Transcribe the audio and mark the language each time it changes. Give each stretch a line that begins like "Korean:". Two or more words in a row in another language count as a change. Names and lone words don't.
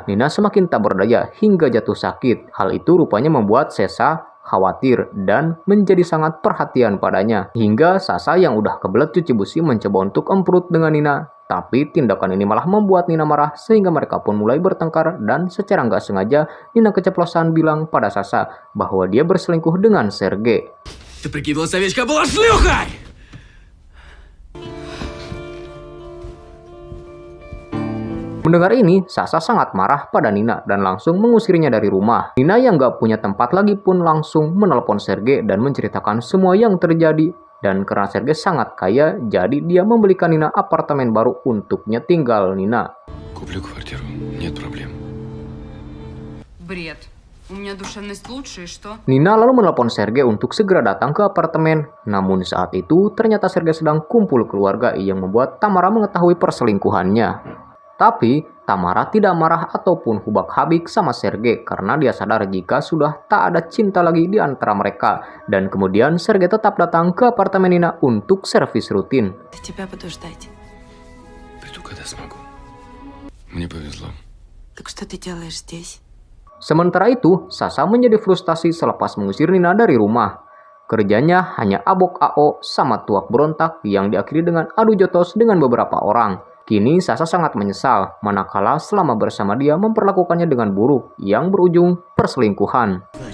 Indonesian: Nina semakin tak berdaya hingga jatuh sakit. Hal itu rupanya membuat Sasha khawatir dan menjadi sangat perhatian padanya. Hingga Sasha yang udah kebelet cuci busi mencoba untuk emprut dengan Nina. Tapi tindakan ini malah membuat Nina marah sehingga mereka pun mulai bertengkar dan secara nggak sengaja Nina keceplosan bilang pada Sasha bahwa dia berselingkuh dengan Sergei.
Russian: Ты прикидывалась овечка, была шлюхой!
Indonesian: Mendengar ini, Sasha sangat marah pada Nina dan langsung mengusirnya dari rumah. Nina yang gak punya tempat lagi pun langsung menelpon Sergei dan menceritakan semua yang terjadi. Dan karena Sergei sangat kaya, jadi dia membelikan Nina apartemen baru untuknya tinggal Nina.
Russian: Куплю квартиру, нет проблем. Бред. У меня душевность лучше, и что?
Indonesian: Nina lalu menelpon Sergei untuk segera datang ke apartemen. Namun saat itu, ternyata Sergei sedang kumpul keluarga yang membuat Tamara mengetahui perselingkuhannya. Tapi, Tamara tidak marah ataupun hubak-habik sama Sergei karena dia sadar jika sudah tak ada cinta lagi di antara mereka. Dan kemudian Sergei tetap datang ke apartemen Nina untuk servis rutin.
Russian: Тебя буду ждать. Приду, когда смогу. Мне повезло. Так что ты делаешь здесь?
Indonesian: Sementara itu, Sasha menjadi frustasi selepas mengusir Nina dari rumah. Kerjanya hanya abok AO sama tuak berontak yang diakhiri dengan adu jotos dengan beberapa orang. Kini Sasha sangat menyesal, manakala selama bersama dia memperlakukannya dengan buruk yang berujung perselingkuhan.